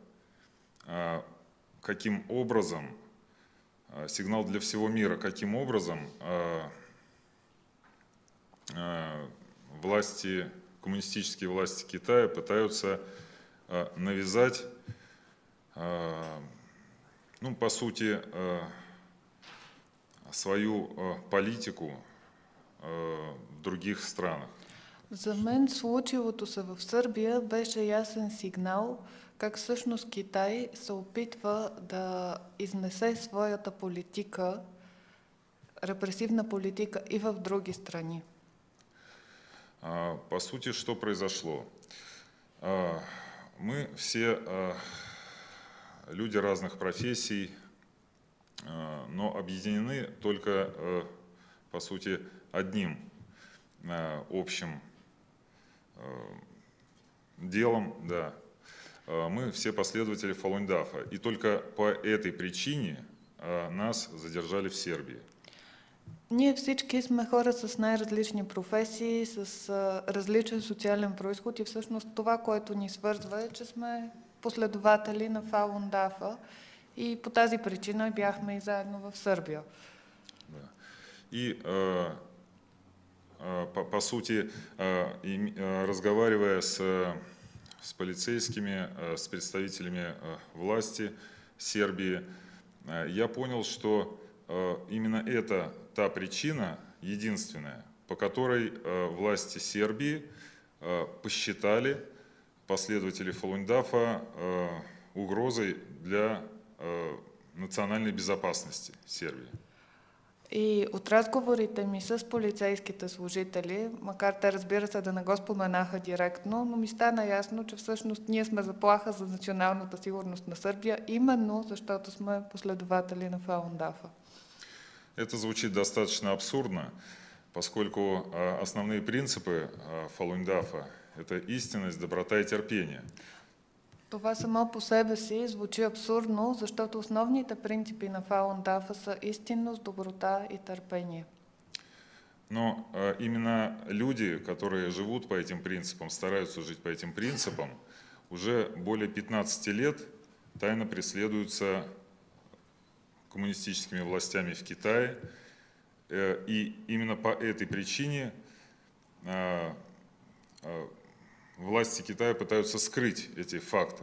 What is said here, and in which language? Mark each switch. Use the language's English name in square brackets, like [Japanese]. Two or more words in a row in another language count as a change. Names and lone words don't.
[Russian] каким образом коммунистические власти Китая пытаются навязать, ну, по сути, свою политику в других странах. [Bulgarian] За мен случилото се в Сърбия беше ясен сигнал как всъщност Китай се опитва да изнесе своята политика, репресивна политика и в други страни. [Russian] По сути, что произошло? Мы все люди разных профессий, но объединены только, по сути, одним общим делом, да. Мы все последователи Фалун Дафа, и только по этой причине нас задержали в Сербии. [Bulgarian] Ние всички сме хора с най-различни професии, с различен социален произход и всъщност това, което ни свързва е, че сме последователи на Фалун Дафа и по тази причина бяхме и заедно в Сърбия. [Russian] Да. И по сути, разговаривая с полицейскими, с представителями власти Сербии, я понял, что именно это та причина, единственная, по которой власти Сербии посчитали последователей Фалун Дафа угрозой для национальной безопасности Сербии. [Bulgarian] И от разговорите ми с полицейските служители, макар те разбира се да не го споменаха директно, но ми стана ясно, че всъщност ние сме заплаха за националната сигурност на Сърбия, именно защото сме последователи на Фалун Дафа. [Russian] Это звучит достаточно абсурдно, поскольку основные принципы Фалун Дафа – это истинность, доброта и терпение. [Bulgarian] Това само по себе си звучи абсурдно, защото основните принципи на Фалун Дафа са истинност, доброта и търпение. [Russian] Но именно люди, которые живут по этим принципам, стараются жить по этим принципам, уже более 15 лет тайно преследуются коммунистическими властями в Китае. И именно по этой причине власти Китая пытаются скрыть эти факты.